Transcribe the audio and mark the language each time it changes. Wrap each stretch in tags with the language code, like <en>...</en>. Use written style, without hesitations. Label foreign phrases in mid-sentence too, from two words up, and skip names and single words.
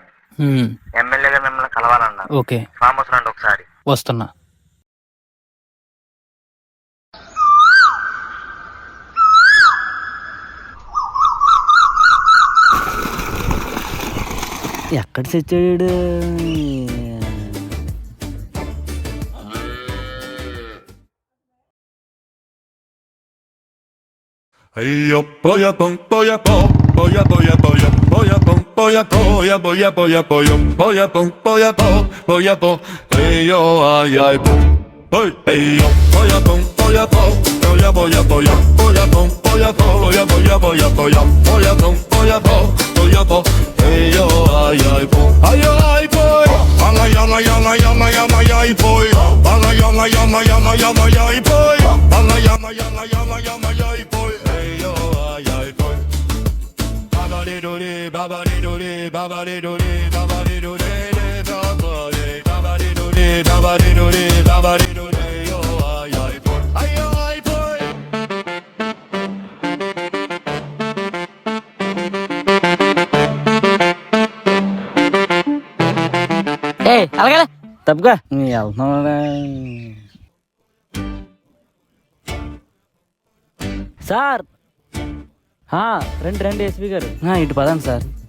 <te>ఎమ్మెల్యే గారు మిమ్మల్ని కలవాలన్నారు. ఓకే,</te> <en>farm house</en> <te>రండి ఒకసారి. వస్తున్నా. ఎక్కడ తెచ్చాడు? Yo polla pom polla po polla polla polla polla pom polla polla polla polla polla polla pom polla po yo ay ay pom hey yo polla pom polla po polla polla polla polla pom polla polla polla polla polla polla pom polla po hey yo ay ay pom ala yana yana yana yana ay boy ala yana yana yana yana ay boy ala yana yana yana yana ay boy Babadi-do-de, babadi-do-de, babadi-do-de, babadi-do-de, babadi-do-de, babadi-do-de, babadi-do-de, yo, ay, ay, boy, ay, ay, boy. అలాగే తప్పుగా వెళ్తున్నా. సార్ రండి ఎస్పీ గారు. ఇటు పదండి సార్.</te>